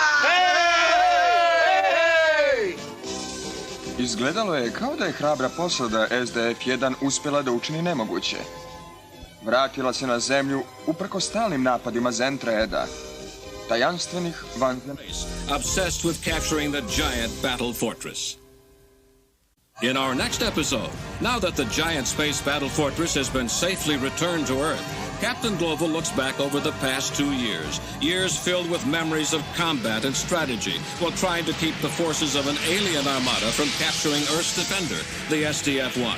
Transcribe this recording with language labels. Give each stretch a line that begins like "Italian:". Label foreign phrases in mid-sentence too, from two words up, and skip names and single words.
Bosnian: Izgledalo je kao da je hrabra posada SDF-1 uspjela da učini nemoguće. Vratila se na zemlju uprko stalnim napadima Zentraeda, tajanstvenih vanzemaljskih.
English: Obsessed with capturing the giant battle fortress. In our next episode, now that the giant space battle fortress has been safely returned to Earth, Captain Global looks back over the past 2 years, years filled with memories of combat and strategy, while trying to keep the forces of an alien armada from capturing Earth's defender, the SDF-1.